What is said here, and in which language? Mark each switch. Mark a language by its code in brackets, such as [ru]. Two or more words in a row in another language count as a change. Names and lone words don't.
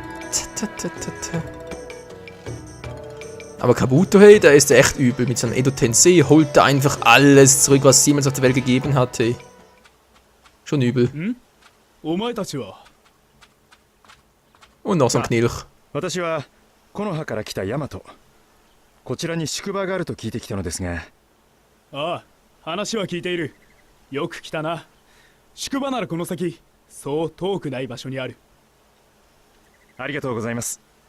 [de] Aber Kabuto, hey, der ist echt übel. Mit seinem Edo Tensei holt er einfach alles zurück, was es jemals auf der Welt gegeben hat, hey. Schon übel. Und noch so ein Knilch. [ja] 私は木の葉から来たヤマト。こちらに宿場があると聞いてきたのですが。ああ、話は聞いている。よく来たな。宿場ならこの先、そう遠くない場所にある。ありがとうございます。